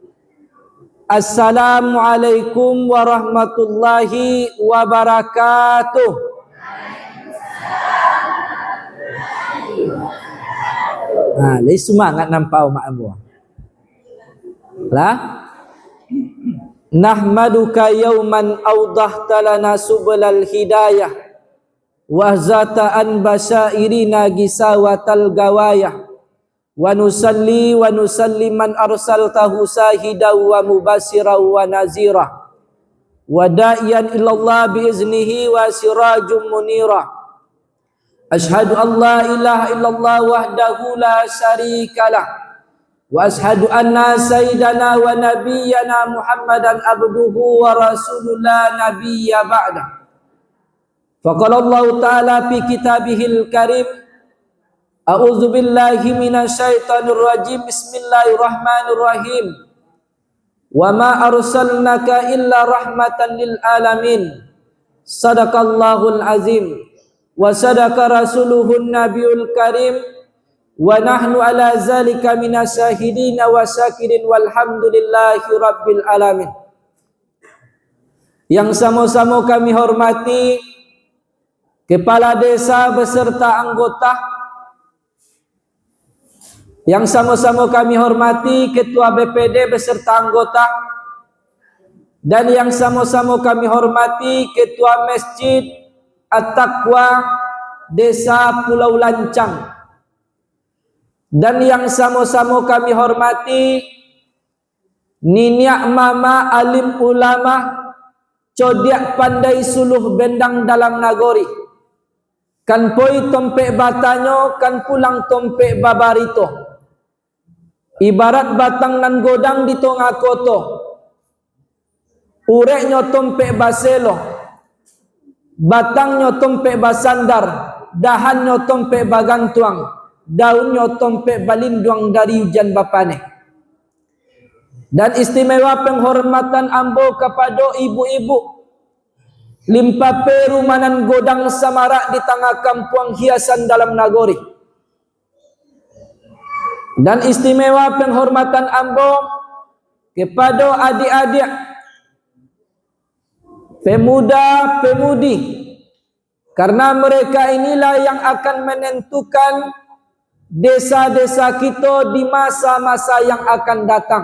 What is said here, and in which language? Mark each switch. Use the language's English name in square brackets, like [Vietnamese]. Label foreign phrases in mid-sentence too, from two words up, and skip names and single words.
[Arabic] السلام عليكم ورحمة الله وبركاته. [Minangkabau] Lagi semangat nampak mak ambo. Lah, [Arabic] نحمدك يا من أوضحت لنا سبل الهداية وأزلت عن بصائرنا غشاوة الغواية ونصلي ونسلم على من أرسلته شاهدا ومبشرا ونذيرا وداعيا إلى الله بإذنه وسراجا منيرا. أشهد أن لا إله إلا الله وحده لا شريك له وأشهد أن سيدنا ونبينا محمدا عبده ورسوله نبيا بعد. فقال الله تعالى في كتابه الكريم أعوذ بالله من الشيطان الرجيم بسم الله الرحمن الرحيم. وما أرسلناك إلا رحمة للعالمين. صدق الله العظيم وصدق رسوله النبي الكريم ونحن على ذلك من الشاهدين والشاكرين والحمد لله رب العالمين. [Indonesian] Yang sama-sama kami hormati kepala desa beserta anggota, yang sama-sama kami hormati ketua BPD beserta anggota, dan yang sama-sama kami hormati ketua masjid At-Taqwa Desa Pulau Lancang, dan yang sama-sama kami hormati [Minangkabau] Niniak Mama Alim Ulama Codiak Pandai Suluh Bendang Dalam Nagori, kan poi tompek batanyo, kan pulang tompek babarito, ibarat batang nan godang di tengah koto, ureknya tompek baselo, batangnya tompek basandar, dahannya tompek bagantuang, daunnya tompek balinduang dari hujan bapane. [Indonesian] Dan istimewa penghormatan ambo kepada ibu-ibu [Minangkabau] limpa peru manan godang samarak di tengah kampung hiasan dalam nagori. [Indonesian] Dan istimewa penghormatan ambo kepada adik-adik pemuda-pemudi, karena mereka inilah yang akan menentukan desa-desa kita di masa-masa yang akan datang.